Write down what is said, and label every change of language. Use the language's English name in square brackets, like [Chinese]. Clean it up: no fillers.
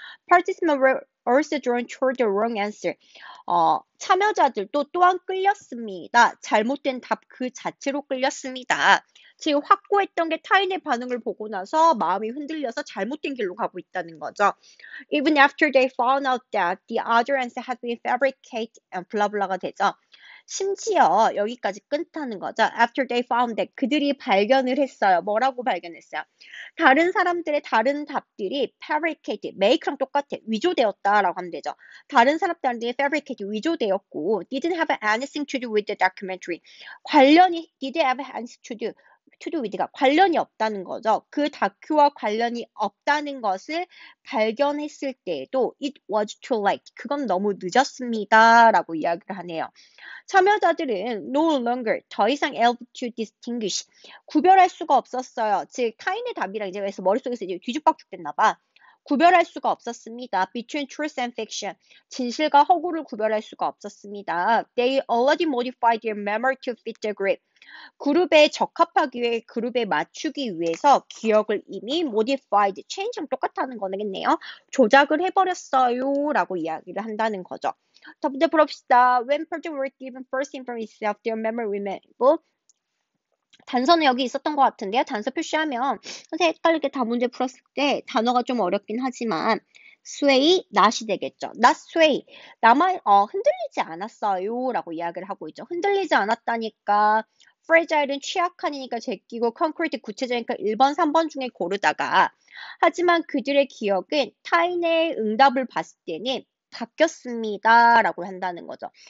[English] Participants were also drawn toward the wrong answer. [Korean] 참여자들도 또한 끌렸습니다. 잘못된 답 그 자체로 끌렸습니다. 지금 확고했던 게 타인의 반응을 보고 나서 마음이 흔들려서 잘못된 길로 가고 있다는 거죠. [English] Even after they found out that the other answer had been fabricated, [Korean] 블라블라가 되죠. 심지어 여기까지 끊다는 거죠. [English] After they found that [Korean] 그들이 발견을 했어요. 뭐라고 발견했어요? 다른 사람들의 다른 답들이 fabricated, make랑 똑같아. 위조되었다라고 하면 되죠. 다른 사람들한테 [English] fabricated, [Korean] 위조되었고 [English] didn't have anything to do with the documentary. [Korean] 관련이 [English] did have anything to do with [Korean] 가 관련이 없다는 거죠. 그 다큐와 관련이 없다는 것을 발견했을 때에도 [English] it was too late. [Korean] 그건 너무 늦었습니다. 라고 이야기를 하네요. 참여자들은 [English] no longer [Korean] 더 이상 [English] able to distinguish [Korean] 구별할 수가 없었어요. 즉 타인의 답이랑 이제 그래서 머릿속에서 이제 뒤죽박죽됐나 봐. 구별할 수가 없었습니다. [English] Between truth and fiction. [Korean] 진실과 허구를 구별할 수가 없었습니다. [English] They already modified their memory to fit the group. [Korean] 그룹에 적합하기 위해 그룹에 맞추기 위해서 기억을 이미 modified, change랑 똑같다는 거겠네요. 조작을 해버렸어요. 라고 이야기를 한다는 거죠. 첫 번째 풀어봅시다. [English] When persons were given first information of their memory remember. [Korean] 단서는 여기 있었던 것 같은데요. 단서 표시하면 선생님 헷갈리게 다 문제 풀었을 때 단어가 좀 어렵긴 하지만 sway, not이 되겠죠. [English] not sway. [Korean] 흔들리지 않았어요. 라고 이야기를 하고 있죠. 흔들리지 않았다니까 fragile은 취약한이니까 제끼고 concrete 구체적이니까 1번, 3번 중에 고르다가 하지만 그들의 기억은 타인의 응답을 봤을 때는 바뀌었습니다. 라고 한다는 거죠.